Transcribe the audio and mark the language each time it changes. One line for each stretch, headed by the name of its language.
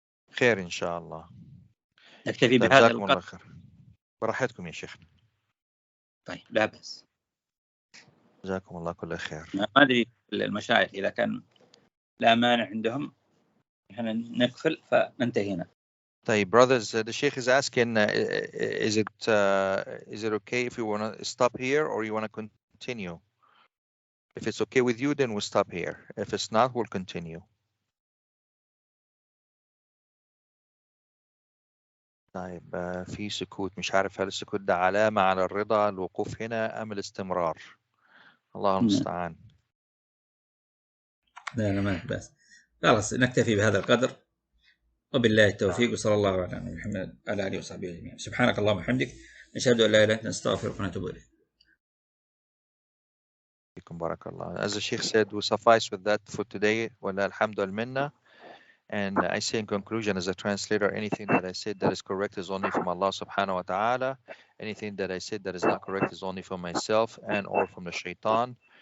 Arabic: خير إن شاء الله. نكتفي بهذا جزاكم الله خير. براحتكم يا شيخ. طيب، لا بأس. جزاكم الله كل خير. ما أدري المشايخ إذا كان لا مانع عندهم احنا نقفل فننتهينا.
English: طيب brothers, the Sheikh is asking, is it okay if you want to stop here or you want to continue? If it's okay with you, then we'll stop here. If it's not, we'll continue.
Arabic: طيب في سكوت، مش عارف هل السكوت ده علامة على الرضا الوقوف هنا أم الاستمرار؟ الله المستعان. لا ما بس، خلاص نكتفي بهذا القدر، وبالله التوفيق، وصلى الله على نبينا محمد وعلى آله وصحبه أجمعين. سبحانك اللهم وبحمدك، نشهد أن لا إله إلا أنت، نستغفرك ونتوب إليك. Barakallah.
English: As the Sheikh said, we suffice with that for today.
Arabic: Wallah alhamdu al-minna.
English: And I say in conclusion, as a translator, anything that I said that is correct is only from Allah subhanahu wa ta'ala. Anything that I said that is not correct is only from myself and or from the shaitan.